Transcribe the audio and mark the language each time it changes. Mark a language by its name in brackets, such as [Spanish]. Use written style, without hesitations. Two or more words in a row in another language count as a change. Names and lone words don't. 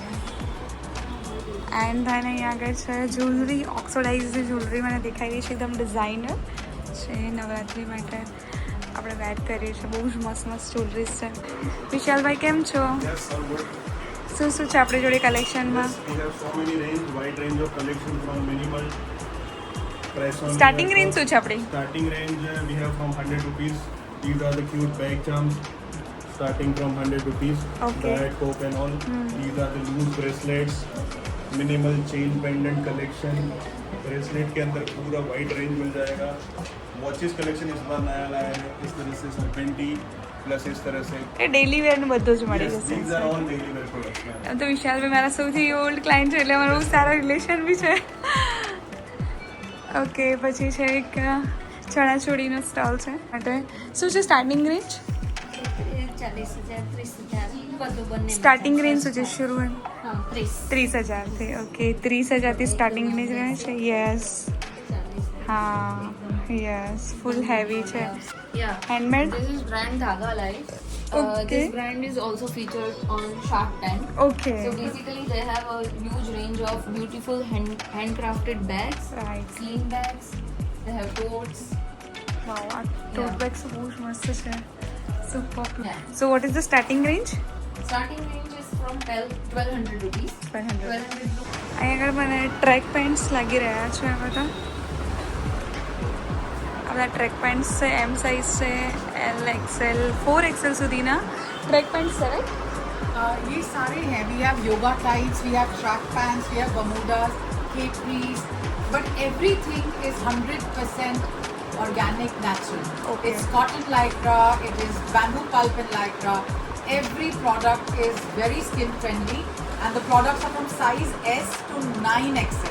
[English] and then [Gujarati] અહીંયા આગળ છે [English] jewellery, oxidised jewellery [Gujarati] મને દેખાઈ રહી છે, એકદમ ડિઝાઇનર છે. નવરાત્રિ માટે આપણે વેર કરીએ છીએ. બહુ જ મસ્ત જ્વેલરીઝ છે. વિશાલભાઈ, કેમ છો? શું છે આપણી જોડે કલેક્શનમાં? [English] starting range [Gujarati] શું છે આપણી? [English] Starting range we have from 100 rupees. These are the cute bag charms starting from 100 rupees. Okay. Diet Coke and all. These are the loose bracelets. Minimal chain pendant collection. [Hindi] ब्रेसलेट के अंदर पूरा [English] wide range [Hindi] मिल जाएगा. [English] watches collection [Hindi] इस बार नया लाया है. इस तरह से सरपेंटी प्लस इस तरह से [Gujarati] એ [English] daily wearનું [Gujarati] બધું જ મળી [English] Yes, these are [Gujarati] જશે. [English] all daily wear products. [Gujarati] એમ તો વિશાલભાઈ મારા સૌથી [English] old client [Gujarati] છે, એટલે અમારું બહુ સારા રિલેશન બી છે. ઓકે. પછી છે એક ચણાચોળીનો સ્ટોલ છે. માટે શું છે [English] starting range? [Gujarati] 40,000, 30,000 બધું બંને. [English] starting range [Gujarati] શું છે? શરૂ 30,000. 30,000થી. ઓકે. 30,000થી [English] starting range [Gujarati] રહે છે. યસ. હા, યસ. ફૂલ હેવી છે. Yeah. હેન્ડમેડ. [English] This is brand Dhaga Life. Okay. This brand is also featured on Shark Tank. ઓકે. So basically, they have a huge range of beautiful handcrafted bags, રાઈટ. sling bags. They have totes. [Gujarati] વાવ, આ [English] tote bags [Gujarati] બહુ જ મસ્ત છે. સુપર. Yeah. [English] So what is the starting range? Starting range is from 1,200 rupees. 1200. 1,200 rupees. [Gujarati] અહીંયા આગળ મને [English] track pants [Gujarati] લાગી રહ્યા છે. આ બધા બધા [English] track pants [Gujarati] છે. એમ સાઇઝ છે, LXL 4XL સુધીના [English] track pants [Gujarati] છે રાઈટ? [Hindi] ये सारे हैं. [English] We have yoga tights, we have track pants, we have bermudas, capris, but everything is 100% organic, natural. Okay. It's cotton lycra, it is bamboo pulp and lycra. Every product is very skin friendly, and the products are from size S to 9XL.